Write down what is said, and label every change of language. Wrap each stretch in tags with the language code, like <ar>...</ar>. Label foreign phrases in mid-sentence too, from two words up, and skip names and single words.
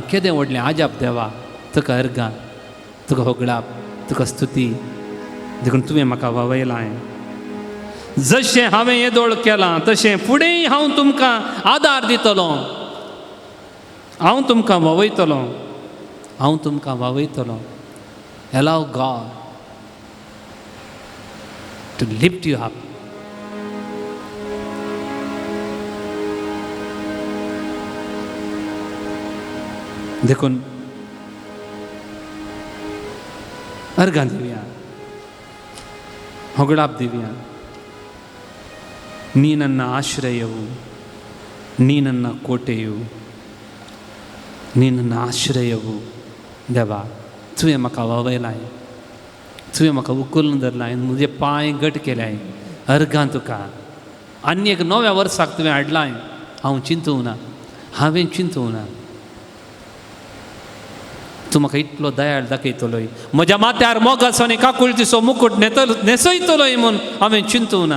<kok>केदें व्हडलें आजाप देवा. तुका अर्गां, तुका होगडाप, तुका स्तुती देखून तुवें म्हाका ववयलां. जशें हांवें येदोळ केलां तशें फुडेंय हांव तुमकां आदार दितलो. हांव तुमकां ववयतलो, हांव तुमकां वावयतलो.</kok> <en>Allow God to lift you up.</en> <kok>देखून अर्गां दिवया, होगडाप दिवया.</kok> <kn>ನೀ ನನ್ನ ಆಶ್ರಯವು, ನೀ ನನ್ನ ಕೋಟೆಯು, ನೀ ನನ್ನ ಆಶ್ರಯವು.</kn> <kok>देवा तुवें म्हाका वावयलाय, तुवें म्हाका उखलून धरलाय, म्हजे पांय घट केल्याय. अर्गां तुका आनी एक नव्या वर्साक तुवें हाडलाय. हांव चिंतूं ना, हांवें चिंतूं ना. तूं म्हाका इतलो दयाळ दाखयतलोय, म्हज्या माथ्यार मोगासो काकुळतीचो मुकुट न्हेसयतलोय म्हूण हांवें चिंतूं ना.</kok>